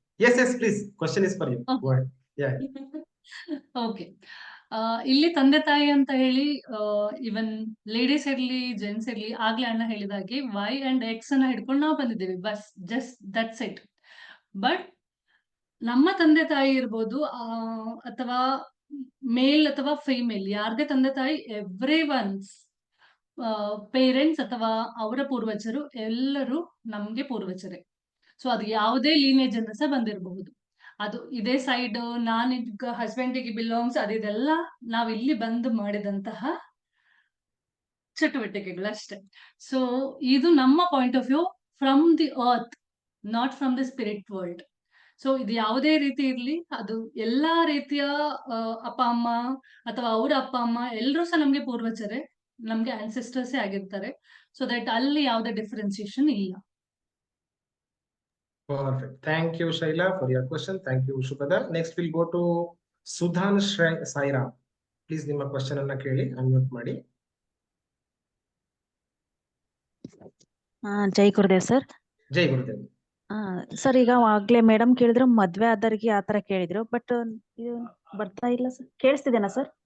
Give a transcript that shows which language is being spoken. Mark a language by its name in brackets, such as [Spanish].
[English] Yes, please. Question is for you. Go ahead. Yeah. Okay. [Kannada] ಇಲ್ಲಿ ತಂದೆ ತಾಯಿ ಅಂತ ಹೇಳಿ ಇವನ್ ಲೇಡೀಸ್ ಇರ್ಲಿ ಜೆಂಟ್ಸ್ ಇರ್ಲಿ ಆಗ್ಲೇ ಅಣ್ಣ ಹೇಳಿದಾಗೆ ವೈ ಅಂಡ್ ಎಕ್ಸ್ ಅನ್ನ ಹಿಡ್ಕೊಂಡು ನಾವು ಬಂದಿದ್ದೇವೆ bus [English] Just that's it. [Kannada] But ನಮ್ಮ ತಂದೆ ತಾಯಿ ಇರ್ಬೋದು ಅಥವಾ ಮೇಲ್ ಅಥವಾ ಫೀಮೇಲ್ ಯಾರದೇ ತಂದೆ ತಾಯಿ ಎವ್ರಿ ಒನ್ಸ್ ಪೇರೆಂಟ್ಸ್ ಅಥವಾ ಅವರ ಪೂರ್ವಜರು ಎಲ್ಲರೂ ನಮ್ಗೆ ಪೂರ್ವಜರೇ. ಸೊ ಅದು ಯಾವುದೇ ಲೀನೇಜ್ ಅಂತ ಸಹ ಬಂದಿರಬಹುದು. ಅದು ಇದೇ ಸೈಡ್ ನಾನು ಹಸ್ಬೆಂಡಿಗೆ ಬಿಲಾಂಗ್ಸ್ ಅದೆಲ್ಲ ನಾವ್ ಇಲ್ಲಿ ಬಂದು ಮಾಡಿದಂತಹ ಚಟುವಟಿಕೆಗಳು ಅಷ್ಟೇ. [English] so [Kannada] ಇದು ನಮ್ಮ [English] Point of view from the earth, not from the spirit world. [Kannada] So ಇದು ಯಾವುದೇ ರೀತಿ ಇರ್ಲಿ, ಅದು ಎಲ್ಲಾ ರೀತಿಯ ಅಪ್ಪ ಅಮ್ಮ ಅಥವಾ ಅವರ ಅಪ್ಪ ಅಮ್ಮ ಎಲ್ಲರೂ ಸಹ ನಮ್ಗೆ ಪೂರ್ವಜರೇ, ನಮ್ಗೆ ಆನ್ಸೆಸ್ಟರ್ಸೇ ಆಗಿರ್ತಾರೆ. ಸೊ ದಟ್ ಅಲ್ಲಿ ಯಾವುದೇ ಡಿಫ್ರೆನ್ಸಿಯೇಷನ್ ಇಲ್ಲ. [English] Perfect. Thank you, Shaila, for your question. Thank you, Shubhada. Next, we'll go to Sudhan Saira. [Kannada] Please, ನಿಮ್ಮ question ಅನ್ನ ಕೇಳಿ, unmute ಮಾಡಿ. ಜೈ ಗುರುದೇವ್ ಸರ್. ಜೈ ಗುರುದೇವ್. ಸರ್, ಈಗ ಆಗ್ಲೇ ಮೇಡಮ್ ಕೇಳಿದ್ರು ಮದ್ವೆ ಆದವ್ರಿಗೆ ಆತರ ಕೇಳಿದ್ರು, ಬಟ್ ಇದು ಬರ್ತಾ ಇಲ್ಲ ಸರ್. ಕೇಳಿಸ್ತಿದೇನಾ ಸರ್?